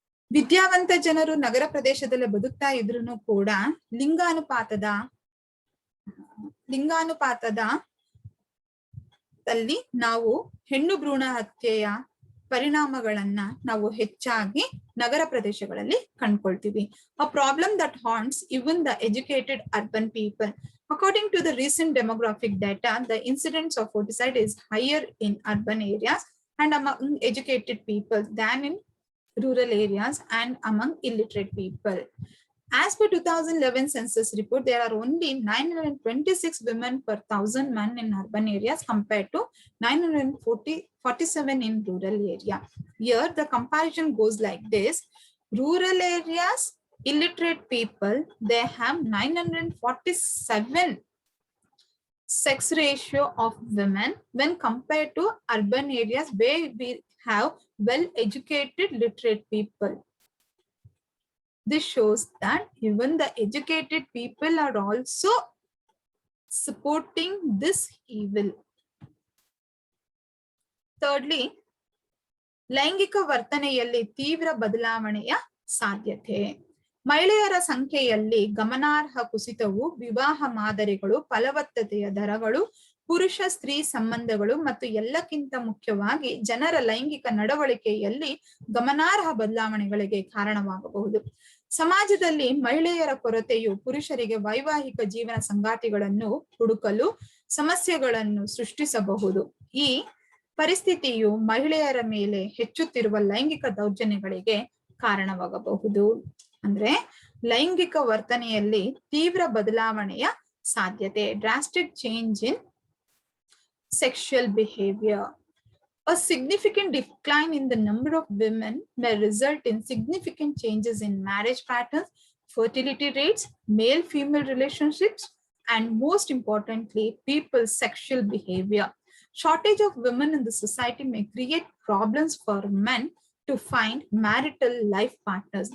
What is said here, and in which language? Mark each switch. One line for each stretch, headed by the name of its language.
Kannada: ವಿದ್ಯಾವಂತ ಜನರು ನಗರ ಪ್ರದೇಶದಲ್ಲಿ ಬದುಕ್ತಾ ಇದ್ರೂ ಕೂಡ ಲಿಂಗಾನುಪಾತದಲ್ಲಿ ನಾವು ಹೆಣ್ಣು ಭ್ರೂಣ ಹತ್ಯೆಯ ಪರಿಣಾಮಗಳನ್ನ ನಾವು ಹೆಚ್ಚಾಗಿ ನಗರ ಪ್ರದೇಶಗಳಲ್ಲಿ ಕಂಡ್ಕೊಳ್ತೀವಿ.
English: A problem that haunts even the educated urban people. According to the recent demographic data, the incidence of foeticide is higher in urban areas and among educated people than in rural areas and among illiterate people. As per 2011 census report, there are only 926 women per 1,000 men in urban areas compared to 947 in rural area. Here the comparison goes like this. Rural areas, illiterate people, they have 947 sex ratio of women when compared to urban areas where we have well-educated literate people. This shows that even the educated people are also supporting this evil. Thirdly,
Kannada: ಲೈಂಗಿಕ ವರ್ತನೆಯಲ್ಲಿ ತೀವ್ರ ಬದಲಾವಣೆಯ ಸಾಧ್ಯತೆ. ಮಹಿಳೆಯರ ಸಂಖ್ಯೆಯಲ್ಲಿ ಗಮನಾರ್ಹ ಕುಸಿತವು ವಿವಾಹ ಮಾದರಿಗಳು, ಫಲವತ್ತತೆಯ ದರಗಳು, ಪುರುಷ ಸ್ತ್ರೀ ಸಂಬಂಧಗಳು ಮತ್ತು ಎಲ್ಲಕ್ಕಿಂತ ಮುಖ್ಯವಾಗಿ ಜನರ ಲೈಂಗಿಕ ನಡವಳಿಕೆಯಲ್ಲಿ ಗಮನಾರ್ಹ ಬದಲಾವಣೆಗಳಿಗೆ ಕಾರಣವಾಗಬಹುದು. ಸಮಾಜದಲ್ಲಿ ಮಹಿಳೆಯರ ಕೊರತೆಯು ಪುರುಷರಿಗೆ ವೈವಾಹಿಕ ಜೀವನ ಸಂಗಾತಿಗಳನ್ನು ಹುಡುಕಲು ಸಮಸ್ಯೆಗಳನ್ನು ಸೃಷ್ಟಿಸಬಹುದು. ಈ ಪರಿಸ್ಥಿತಿಯು ಮಹಿಳೆಯರ ಮೇಲೆ ಹೆಚ್ಚುತ್ತಿರುವ ಲೈಂಗಿಕ ದೌರ್ಜನ್ಯಗಳಿಗೆ ಕಾರಣವಾಗಬಹುದು. ಅಂದ್ರೆ ಲೈಂಗಿಕ ವರ್ತನೆಯಲ್ಲಿ ತೀವ್ರ ಬದಲಾವಣೆಯ ಸಾಧ್ಯತೆ,
English: Drastic change in sexual behavior. A significant decline in the number of women may result in significant changes in marriage patterns, fertility rates, male-female relationships, and most importantly, people's sexual behavior. Shortage of women in the society may create problems for men to find marital life partners.